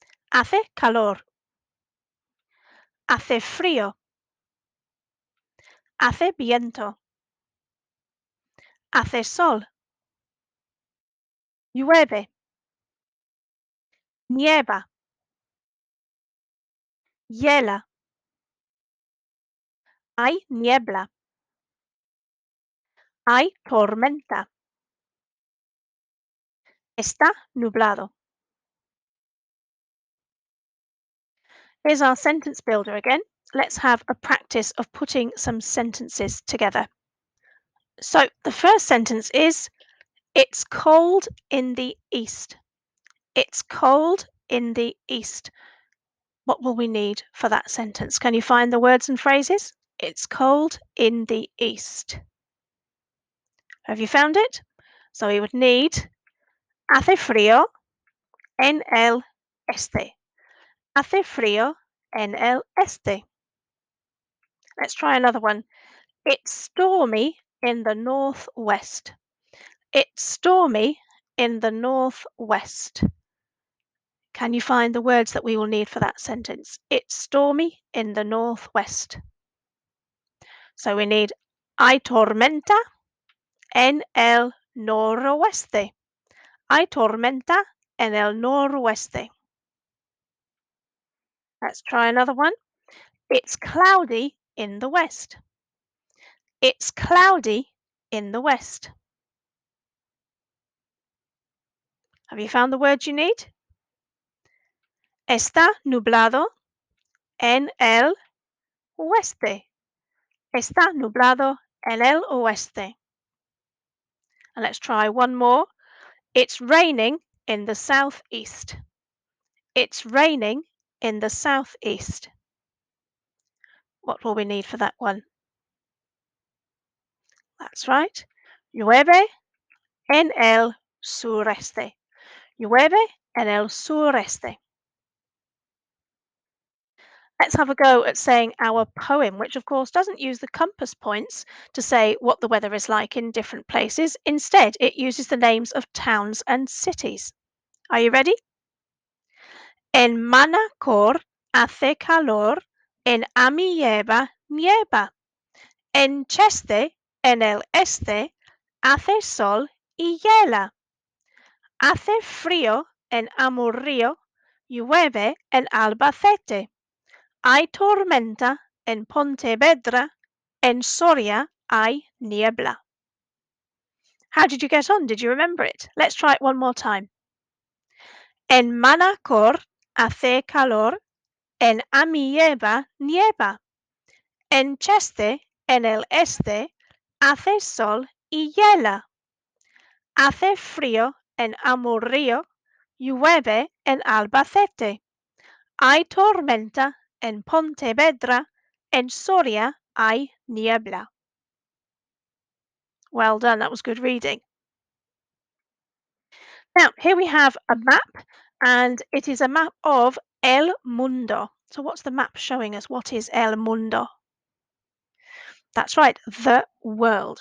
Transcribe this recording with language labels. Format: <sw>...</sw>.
<es>hace calor, hace frío, hace viento, hace sol, llueve, nieva, hiela, hay niebla, hay tormenta, está nublado.</es> <en>Here's our sentence builder again. Let's have a practice of putting some sentences together. So the first sentence is, it's cold in the east. It's cold in the east. What will we need for that sentence? Can you find the words and phrases? It's cold in the east. Have you found it? So we would need</en> <es>hace frío en el este. Hace frío en el este.</es> <en>Let's try another one. It's stormy in the northwest. It's stormy in the northwest. Can you find the words that we will need for that sentence? It's stormy in the northwest. So we need</en> <es>hay tormenta en el noroeste. Hay tormenta en el noroeste.</es> <en>Let's try another one. It's cloudy in the west. It's cloudy in the west. Have you found the words you need?</en> <es>Está nublado en el oeste. Está nublado en el oeste.</es> <en>And let's try one more. It's raining in the southeast. It's raining in the southeast. What will we need for that one? That's right.</en> <es>Llueve en el sureste. Llueve en el sureste.</es> <en>Let's have a go at saying our poem, which of course doesn't use the compass points to say what the weather is like in different places. Instead, it uses the names of towns and cities. Are you ready?</en> <es>En Manacor hace calor, en Amieva nieva, en Cheste, en el este, hace sol y hiela. Hace frío en Amurrio, llueve en Albacete. Hay tormenta en Pontevedra, en Soria hay niebla.</es> <en>How did you get on? Did you remember it? Let's try it one more time.</en> <es>En Manacor hace calor, en Amieva nieva, en Cheste, en el este, hace sol y hiela. Hace frío en Amurrio, llueve en Albacete. Hay tormenta En Pontevedra, en Soria hay niebla.</es> <en>Well done, that was good reading. Now, here we have a map, and it is a map of El Mundo. So, what's the map showing us? What is El Mundo? That's right, the world.</en>